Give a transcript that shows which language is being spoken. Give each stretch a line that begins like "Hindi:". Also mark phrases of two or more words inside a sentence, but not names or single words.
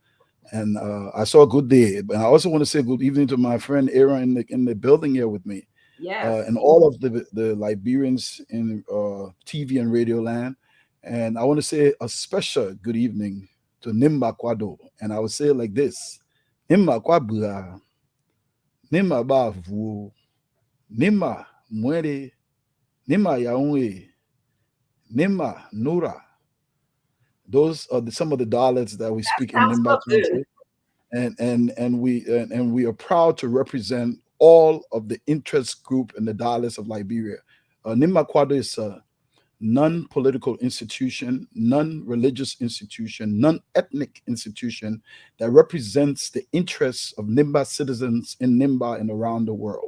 English: Johnson, And I saw a good day. But I also want to say good evening to my friend Aaron in the building here with me, Yes. and all of the Liberians in TV and radio land. And I want to say a special good evening to Nimba Kwado. And I would say it like this: Nimba Kwabura, Nimba Bavu, Nimba Mwere, Nimba Yaunwe, Nimba Nura. Those are some of the dialects that we speak in Sounds Nimba so good. country. And we are proud to represent all of the interest group and the dialects of Liberia. Nimba Kwado is a non-political institution, non-religious institution, non-ethnic institution that represents the interests of Nimba citizens in Nimba and around the world.